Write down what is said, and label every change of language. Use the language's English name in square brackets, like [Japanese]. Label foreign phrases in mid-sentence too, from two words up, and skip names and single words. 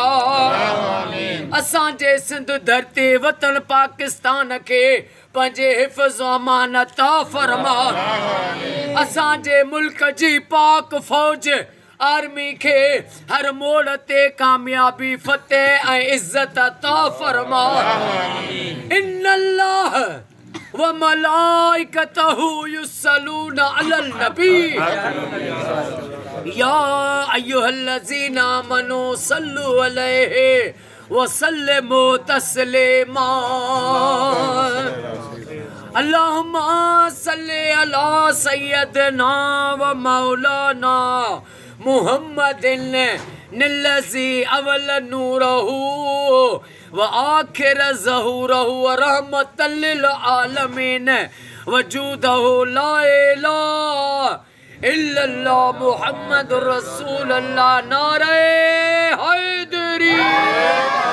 [Sindhi] असांजे सिंध धरती वतन पाकिस्तान के पंहिंजे हिफ़्ज़ अमान अता फरमा। असांजे मुल्क जी पाक फ़ौज आर्मी के हर मोड़ ते कामयाबी फतेह ऐं इज़्ज़त अता फरमा। [Arabic] إن الله وملائكته يصلون على النبي يا أيها الذين آمنوا صلوا عليه وسلموا تسليما. اللهم صل على سيدنا ومولانا محمد الذي أول نوره وآخر ظهوره ورحمة للعالمين وجوده لا إله إلا الله محمد رسول الله [Urdu] نعرۂ حیدری.